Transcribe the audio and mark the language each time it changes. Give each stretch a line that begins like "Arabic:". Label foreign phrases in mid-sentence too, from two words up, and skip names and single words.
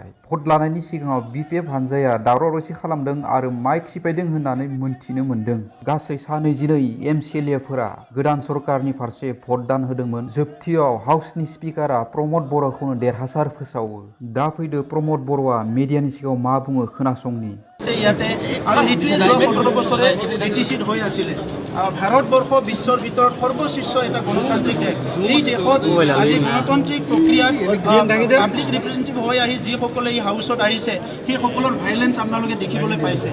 Bodo: भट लानायनि सिगाङाव बिपिएफ हानजाया दावराव-दावसि खालामदों आरो माइक सिफायदों होननानै मोनथिनो मोन्दों। गासै सा 22 एमसिएलएफोरा गोदान सरकारनि फारसे भटदान होदोंमोन। जोबथियाव हाउसनि स्पिकारा प्रमद बर'खौनो देरहासार फोसावो। दा फैदो प्रमद बर'आ मिडियानि सिगाङाव मा बुङो खोनासंनि।
Assamese: ইয়াতে আৰু সেইটোৱে ১৭ বছৰে বিটিচিত হৈ আছিলে। ভাৰতবৰ্ষ বিশ্বৰ ভিতৰত সৰ্বশীৰ্ষ এটা গণতান্ত্ৰিক দেশ। এই দেশত আজি গণতান্ত্ৰিক প্ৰক্ৰিয়াত
English: public representative
Assamese: হৈ আহি যিসকলে এই হাউচত আহিছে সেইসকলৰ ভাইলেঞ্চ আপোনালোকে দেখিবলৈ পাইছে।